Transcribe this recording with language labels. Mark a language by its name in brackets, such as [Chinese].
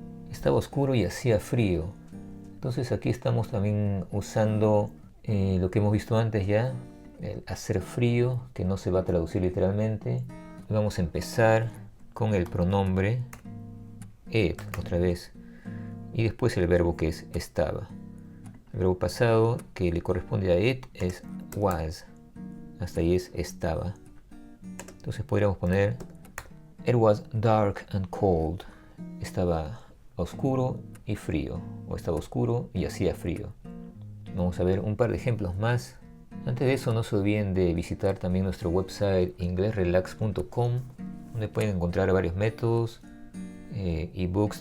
[Spanish] Estaba oscuro y hacía frío. Entonces aquí estamos también usando lo que hemos visto antes ya, el hacer frío, que no se va a traducir literalmente. Y vamos a empezar con el pronombre it otra vez y después el verbo que es estaba. El verbo pasado que le corresponde a it es was, hasta ahí es estaba. Entonces podríamos poner [English] it was dark and cold. [Spanish] Estaba oscuro y frío, o estaba oscuro y hacía frío. Vamos a ver un par de ejemplos más Antes de eso, no se olviden de visitar también nuestro website inglesrelax.com, donde pueden encontrar varios métodos, ebooks.